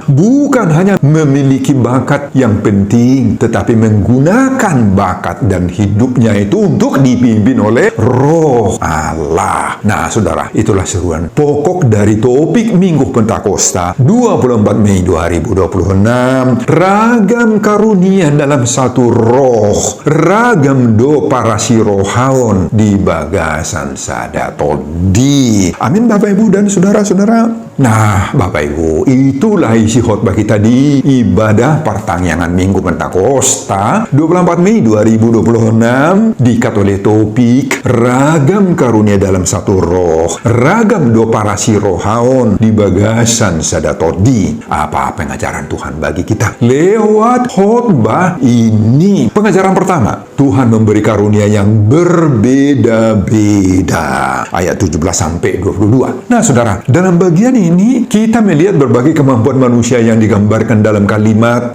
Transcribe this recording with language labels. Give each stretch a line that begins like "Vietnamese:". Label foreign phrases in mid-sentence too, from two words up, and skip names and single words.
Indonesian: Bukan hanya memiliki bakat yang penting, tetapi menggunakan bakat dan hidupnya itu untuk dipimpin oleh Roh Allah. Nah, saudara, itulah seruan pokok dari topik Minggu Pentakosta 24 Mei 2026. Ragam karunia dalam satu roh,
Batak Toba: ragam do parasirohaon di bagasan sadatodi.
Indonesian: Amin, Bapak Ibu dan saudara-saudara. Nah, Bapak Ibu, itulah isi khotbah kita di ibadah pertangyangan Minggu Pentakosta 24 Mei 2026, diikat oleh topik ragam karunia dalam satu roh,
Batak Toba: ragam do parasirohaon di bagasan sadatodi.
Indonesian: Apa pengajaran Tuhan bagi kita lewat khotbah ini? Pengajaran pertama, Tuhan memberi karunia yang berbeda-beda. Ayat 17 sampai 22. Nah, saudara, dalam bagian ini kita melihat berbagai kemampuan manusia yang digambarkan dalam kalimat.